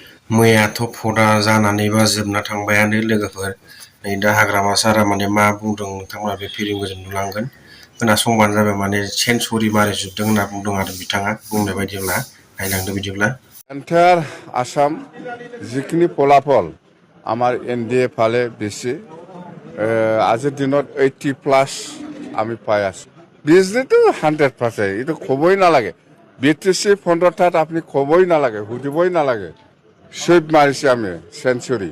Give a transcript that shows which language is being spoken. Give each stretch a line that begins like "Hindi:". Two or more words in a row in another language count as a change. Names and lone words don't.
Bodo: मैयाथ' भटआ जानानैबा जोबना थांबायानो लोगोफोर नै दा हाग्रामा सारा माने मा बुंदों नोंथांमोना बे भिडिअ'खौ नुलांगोन खोनासंबानो जाबाय माने सेन्सुरि मारिजोबदों होनना बुंदों आरो बिथाङा बुंनाय बायदिब्ला नायलांदो बिदिब्ला
English: entire Assam
Assamese: যিখিনি ফলাফল আমাৰ NDA ফালে বেছি আজিৰ দিনত 80+ আমি পাই আছোঁ বিজনেছটো 100%, এইটো ক'বই নালাগে। BTC 15টাত আপুনি ক'বই নালাগে, সুধিবই নালাগে, চুইপ মাৰিছে আমি চেঞ্চুৰী।